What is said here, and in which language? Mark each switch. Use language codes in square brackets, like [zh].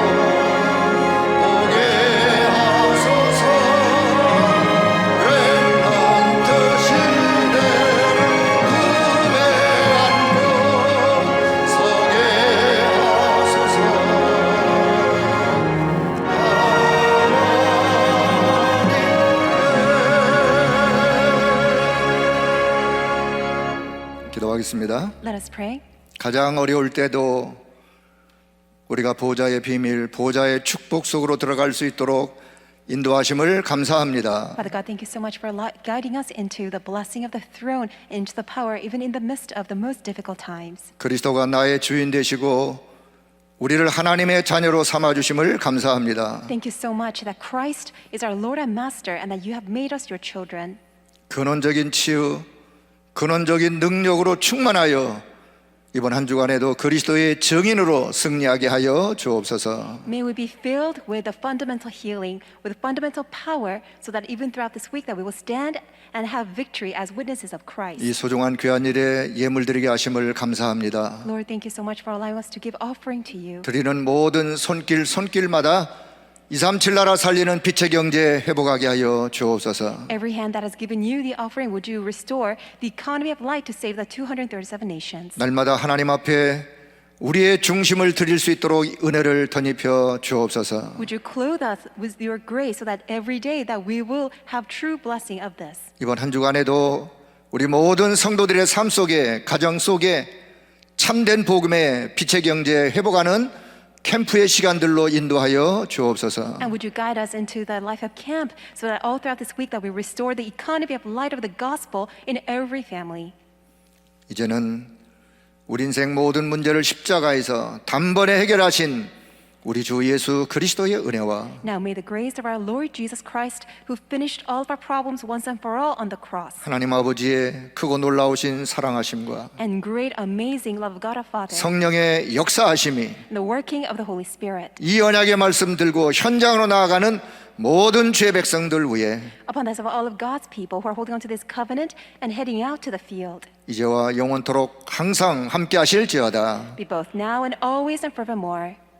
[ko] 렘넌트 시대를 품에 안고 서게 하소서. 기도하겠습니다. [en] Let us pray. [ko] 가장 어려울 때도 우리가 보좌의 비밀, 보좌의 축복 속으로 들어갈 수 있도록 인도하심을 감사합니다. [en] Father God, thank you so much for guiding us into the blessing of the throne, into the power, even in the midst of the most difficult times. [ko] 그리스도가 나의 주인 되시고 우리를 하나님의 자녀로 삼아 주심을 감사합니다. [en] Thank you so much that Christ is our Lord and Master and that you have made us your children. [ko] 근원적인 치유, 근원적인 능력으로 충만하여 이번 한 주간에도 그리스도의 증인으로 승리하게 하여 주옵소서. [en] May we be filled with the fundamental healing, with fundamental power, so that even throughout this week that we will stand and have victory as witnesses of Christ. [ko] 이 소중한 귀한 일에 예물 드리게 하심을 감사합니다. [en] Lord, thank you so much for allowing us to give offering to you. [ko] 드리는 모든 손길마다 237 나라 살리는 빛의 경제 회복하게 하여 주옵소서. [en] Every hand that has given you the offering, would you restore the economy of light to save the 237 nations? [ko] 날마다 하나님 앞에 우리의 중심을 드릴 수 있도록 은혜를 덧입혀 주옵소서. [en] Would you clothe us with your grace so that every day that we will have true blessing of this? [ko] 이번 한 주간에도 우리 모든 성도들의 삶 속에, 가정 속에 참된 복음의 빛의 경제 회복하는 캠프의 시간들로 인도하여 주옵소서. [en] And would you guide us into the life of camp so that all throughout this week that we restore the economy of light of the gospel in every family? [ko] 이제는 우리 인생 모든 문제를 십자가에서 단번에 해결하신 우리 주 예수 그리스도의 은혜와 [en] Now may the grace of our Lord Jesus Christ, who finished all of our problems once and for all on the cross, [ko] 하나님 아버지의 크고 놀라우신 사랑하심과 [en] and great amazing love of God our Father, [ko] 성령의 역사하심이 [en] and the working of the Holy Spirit, [ko] 이 언약의 말씀 들고 현장으로 나아가는 모든 주의 백성들 위해 [en] upon the heads of all of God's people who are holding on to this covenant and heading out to the field, [ko] 이제와 영원토록 항상 함께 하실지어다. [en] be both now and always and forevermore.